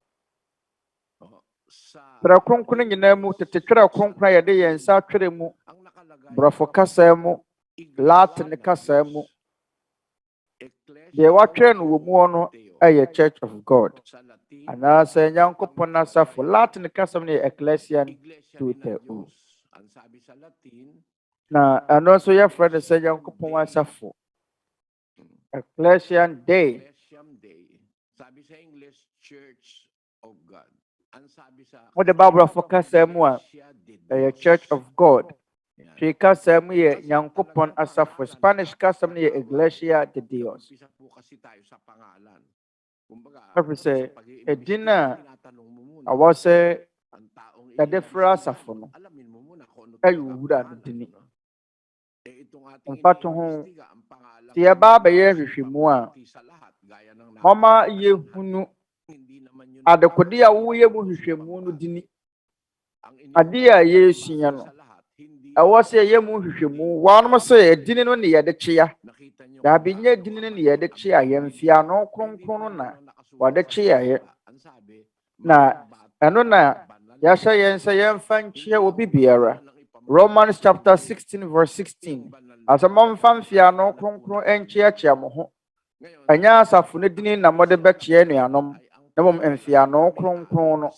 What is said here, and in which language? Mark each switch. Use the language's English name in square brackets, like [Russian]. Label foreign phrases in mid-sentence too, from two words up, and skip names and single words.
[Akan] Twerɛ kronkron nyinaa mu, tete twerɛ kronkron a yɛde yɛn nsa atwerɛ mu, Borɔfo kasa mu, Latin kasa mu, deɛ wɔatwerɛ no wɔ mu no ɛyɛ [English] Church of God. [Akan] Anaasɛ Nyankopɔn asafo. Latin kasa mu no yɛ Ecclesia Tuateo. Na ɛno nso yɛfrɛ no sɛ Nyankopɔn asafo. Ecclesian Day. [Filipino] Sabi sa English, [English] Church of God. [Filipino] Ang sabi sa [Akan] Wode ba Borɔfo kasa mu a, ɛyɛ [English] Church of God. [Akan] Twi kasa mu yɛ Nyankopɔn asafo. Spanish kasa mu no yɛ [Spanish] Iglesia de Dios. [Filipino] Isa po kasi tayo sa pangalan. Kumbaga, [Akan] Ɛfiri sɛ, ɛdin a [Filipino] tinatanong mo muna [Akan] awɔ sɛ [Filipino] ang taong [Akan] yɛde frɛ asafo no, [Filipino] alamin mo muna kung ano [Akan] ɛyɛ [Filipino] talaga [Akan] owura [Filipino] ang [Akan] no [Filipino] pangalan, [Akan] dini. [Filipino] no? Itong ating [Akan] Mfa to ho, [Filipino] iniimbestiga, ang pangalan [Akan] sɛ yɛba abɛyɛ nhwehwɛmu a, [Filipino] sa lahat, gaya ng [Akan] mama yɛhunu [Filipino] hindi naman yun [Akan] adekode a woyɛ mu nhwehwɛmu no dini. [Filipino] ang [Akan] Ade a yɛresua no, [Filipino] sa lahat, hindi [Akan] ɛwɔ sɛ yɛyɛ mu nhwehwɛmu. Wɔnom sɛ ɛdini no ne yɛde kyea. [Filipino] nakita nyo [Akan] Daabi nyɛ ɛdini no ne yɛde kyea. Yɛmfi ano kronkron no na wɔde kyeaeɛ. [Filipino] ang sabi, [Akan] Na ɛno na yɛahyɛ yɛn sɛ yɛmfa nkyea obi biara. Romans chapter 16 verse 16. Asɛ momfa mfi ano kronkron nkyeakyea mo ho. Ɛnyɛ asafo no dini na mode bɛkyea anuanom, na mmom mfi ano kronkron no.